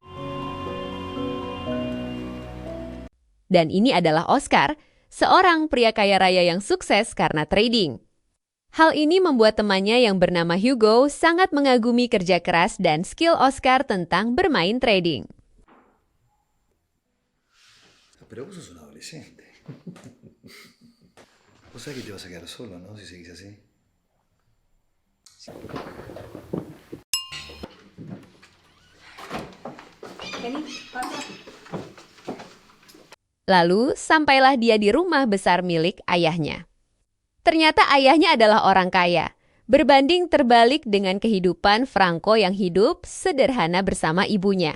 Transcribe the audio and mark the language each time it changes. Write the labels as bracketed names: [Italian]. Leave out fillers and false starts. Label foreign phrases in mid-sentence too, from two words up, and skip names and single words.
[Indonesian] Dan ini adalah Oscar, seorang pria kaya raya yang sukses karena trading. Hal ini membuat temannya yang bernama Hugo sangat mengagumi kerja keras dan skill Oscar tentang bermain trading. [Spanish] Pero vos sos un adolescente. Vos sabés que te vas a quedar solo, ¿no? Si seguís así. [Indonesian] Lalu, sampailah dia di rumah besar milik ayahnya. Ternyata ayahnya adalah orang kaya, berbanding terbalik dengan kehidupan Franco yang hidup sederhana bersama ibunya.